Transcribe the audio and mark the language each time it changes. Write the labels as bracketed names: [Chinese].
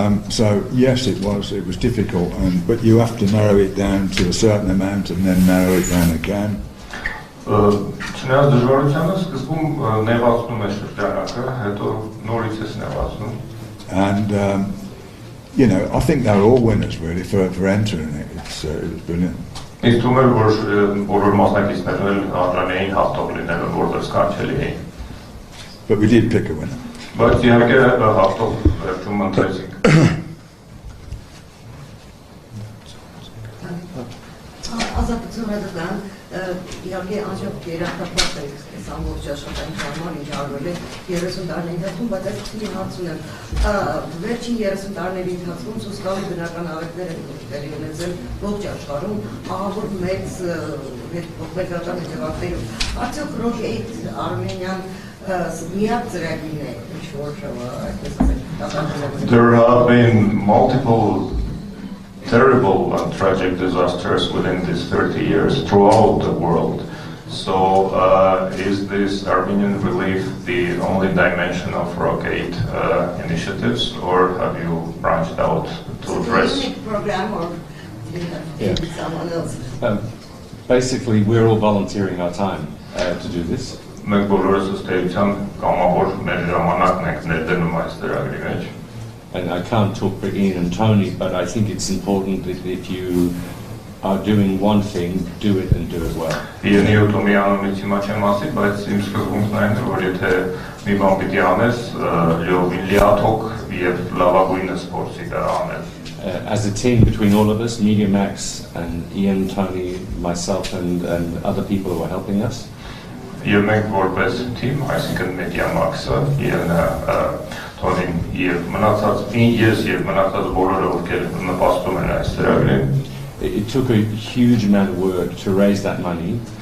[English] So yes, it was difficult, but you have to narrow it down to a certain amount and then narrow it down again. [Armenian] Չնայած դժվարությանը սկզբում նեղացնում է շրջանակը, հետո նորից ես նեղացնում։ [English] And you know, I think they were all winners really for entering it. It was brilliant. [Armenian] Ինձ թվում է, որ բոլոր մասնակիցներն էլ արժանի էին հաղթող լինելու, որտեղ սքանչելի էին։ [English] But we did pick a winner. [Armenian] Բայց իհարկե հաղթող վերջում ընտրեցինք։ Ազատություն ռադիկան իհարկե անջոք երախտապատ է այս ամբողջ աշխատանքի համար ինչ արվել է 30 տարիների ընթացքում, բայց այս քիչ հարց ունեմ։ Վերջին 30 տարիների ընթացքում սոսկալի բնական աղետներ են տեղի ունեցել ողջ աշխարհում, ահավոր մեծ հետփոխական հետևանքներով։ Արդյոք Rocket Armenian միակ ծրագիրն է, ինչ որ այդպես ասենք։ [English] There have been multiple terrible and tragic disasters within these 30 years throughout the world. So is this Armenian relief the only dimension of Rocket initiatives, or have you branched out to address? Is it a program or someone else? Basically, we're all volunteering our time to do this. [Armenian] Մենք բոլորս ըստ էության կամավոր մեր ժամանակն ենք ներդնում այս ծրագրի մեջ։ [English] And I can't talk for Ian and Tony, but I think it's important that if you are doing one thing, do it and do it well. [Armenian] Իենի ու Թոնի Այոմինի հիմա չեմ ասի, բայց իմ սկզբունքն այն է, որ եթե մի բան պիտի անես, լիաթոք եւ լավագույնս փորձի դա անել։ [English] As a team between all of us, Media Max and Ian, Tony, myself and other people who are helping us, [Armenian] Եվ մենք որպես թիմ, այսինքն Media Max-ը, Իենը, Թոնին եւ մնացած ես եւ մնացած բոլորը ովքեր նպաստում են այս ծրագրին։ [English] it took a huge amount of work to raise that money.